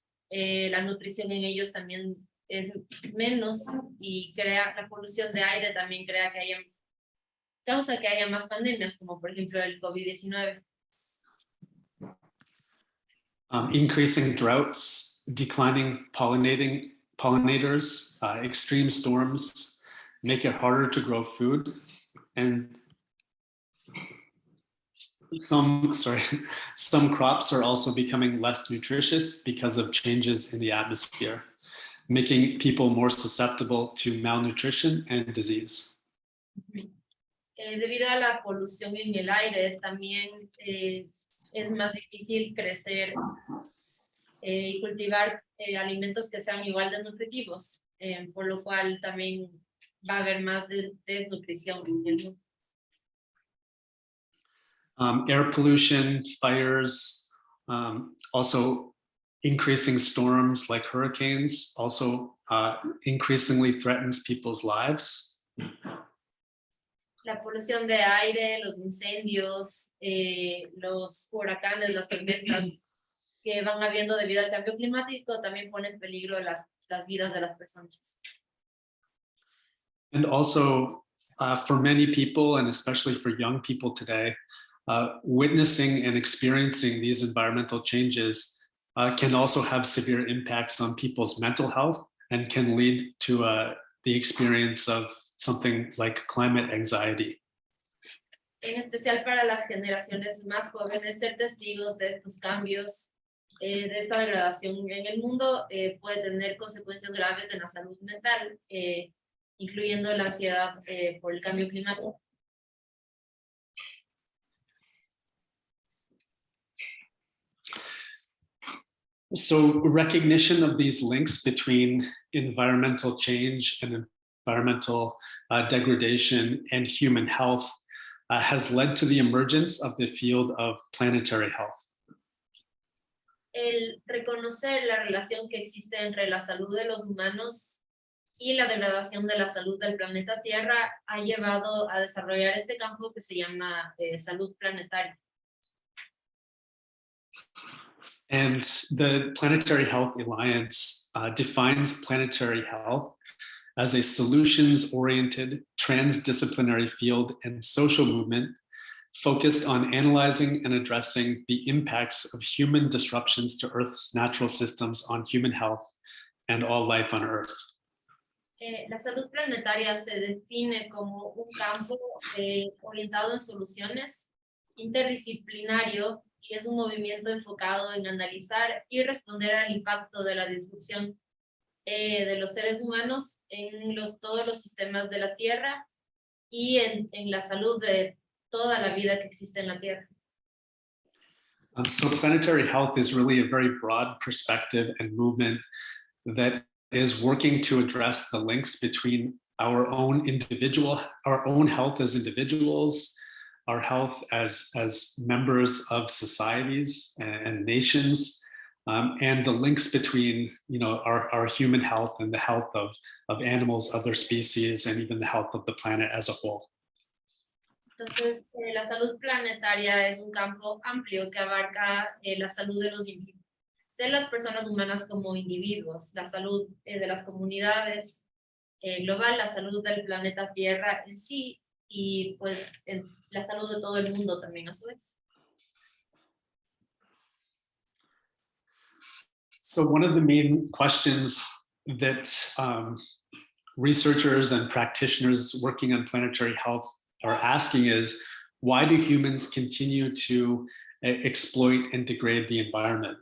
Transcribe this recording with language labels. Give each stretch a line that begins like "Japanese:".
Spanish: La nutrición en ellos también es menos y crea la polución de aire también causa que haya más pandemias, como por ejemplo el COVID-19.
English: Increasing droughts, declining pollinators, extreme storms make it harder to grow food, and some crops are also becoming less nutritious because of changes in the atmosphere, making people more susceptible to malnutrition and disease.
Spanish: Debido a la polución en el aire, también es más difícil crecer y cultivar alimentos que sean igual de nutritivos, por lo cual también va a haber más desnutrición en el mundo.
English: Air pollution, fires, also increasing storms like hurricanes also increasingly threatens people's lives.
Spanish: La polución de aire, los incendios, los huracanes, las tormentas que van habiendo debido al cambio climático también ponen en peligro las vidas de las personas.
English: And also for many people, and especially for young people today, witnessing and experiencing these environmental changes can also have severe impacts on people's mental health and can lead to the experience of something like climate anxiety.
Spanish: En especial para las generaciones más jóvenes, ser testigos de estos cambios, de esta degradación en el mundo, puede tener consecuencias graves en la salud mental, incluyendo la ansiedad por el cambio climático.
English: So recognition of these links between environmental change and environmental degradation and human health has led to the emergence of the field of planetary health.
Spanish: El reconocer la relación que existe entre la salud de los humanos y la degradación de la salud del planeta Tierra ha llevado a desarrollar este campo que se llama salud planetaria.
English: And the Planetary Health Alliance defines planetary health as a solutions-oriented transdisciplinary field and social movement focused on analyzing and addressing the impacts of human disruptions to Earth's natural systems on human health and all life on Earth.
Spanish: La salud planetaria se define como un campo orientado en soluciones, interdisciplinario, y es un movimiento enfocado en analizar y responder al impacto de la disrupción de los seres humanos en todos los sistemas de la Tierra y en la salud de toda la vida que existe en la Tierra.
English: So planetary health is really a very broad perspective and movement that is working to address the links between our own health as individuals, our health as members of societies and nations, and the links between our human health and the health of animals, other species, and even the health of the planet as a whole.
Spanish: Entonces, la salud planetaria es un campo amplio que abarca la salud de las personas humanas como individuos, la salud de las comunidades global, la salud del planeta Tierra en sí y pues la salud de todo el mundo también a su vez.
English: So one of the main questions that researchers and practitioners working on planetary health are asking is, why do humans continue to exploit and degrade the environment?